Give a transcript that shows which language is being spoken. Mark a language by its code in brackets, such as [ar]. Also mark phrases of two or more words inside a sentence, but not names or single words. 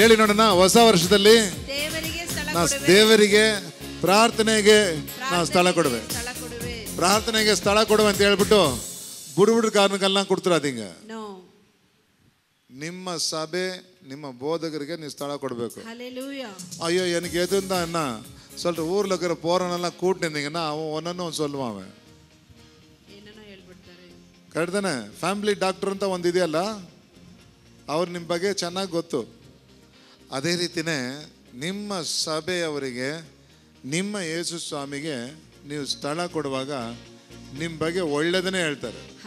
[kn] ಹೇಳಿ ನೋಡೋಣ, ಹೊಸ ವರ್ಷದಲ್ಲಿ ನಾ ದೇವರಿಗೆ ಪ್ರಾರ್ಥನೆಗೆ ನಾ ಸ್ಥಳ ಕೊಡುವೆ. ಪ್ರಾರ್ಥನೆಗೆ ಸ್ಥಳ ಕೊಡುವೆ ಅಂತ ಹೇಳ್ಬಿಟ್ಟು ಬುಡುಬುಡು ಕಾರಣಕ್ಕೆಲ್ಲ ಕೊಡ್ತೀರ. ಅದಿಂಗ ನಿಮ್ಮ ಸಭೆ, ನಿಮ್ಮ ಬೋಧಕರಿಗೆ ನೀವು ಸ್ಥಳ ಕೊಡಬೇಕು. [ta] ಅಯ್ಯೋ எனக்கு எதுவும் தான் என்ன சொல்லிட்டு ஊர்ல இருக்கிற போறவனெல்லாம் கூட்டு நின்றீங்கன்னா அவன் ஒன்னொன்னு சொல்லுவான். [kn] அவன் ಕರೆಕ್ಟ್ ತಾನೆ? [en] family doctor [kn] ಅಂತ ಒಂದಿದೆಯಲ್ಲ, ಅವ್ರು ನಿಮ್ಮ ಬಗ್ಗೆ ಚೆನ್ನಾಗಿ ಗೊತ್ತು. ಅದೇ ರೀತಿನೇ ನಿಮ್ಮ ಸಭೆಯವರಿಗೆ, ನಿಮ್ಮ ಯೇಸು ಸ್ವಾಮಿಗೆ ನೀವು ಸ್ಥಳ ಕೊಡುವಾಗ ನಿಮ್ಮ ಬಗ್ಗೆ ಒಳ್ಳೆದನ್ನೇ ಹೇಳ್ತಾರೆ.